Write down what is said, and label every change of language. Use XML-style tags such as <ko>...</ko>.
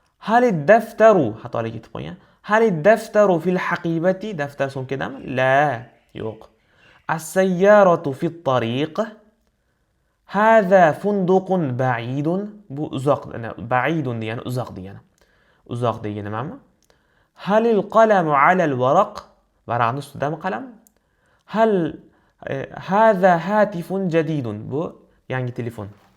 <ar>هل الدفتر</ar> <uz>xatolik ketib qolgan.</uz> <ar>هل الدفتر في الحقيبة؟ دفتر</ar> <uz>sumkadami?</uz> <ar>لا،</ar> <uz>yo'q.</uz> <ar>السيارة في الطريق. هذا فندق بعيد.</ar> <uz>bu uzoq, بعيد degani uzoq degani. Uzoq degani nimami?</uz> <ar>هل القلم على الورق؟</ar> <uz>varaqning ustidami qalam?</uz> <ar>هل هذا هاتف جديد؟</ar> <uz>bu yangi telefon.</uz>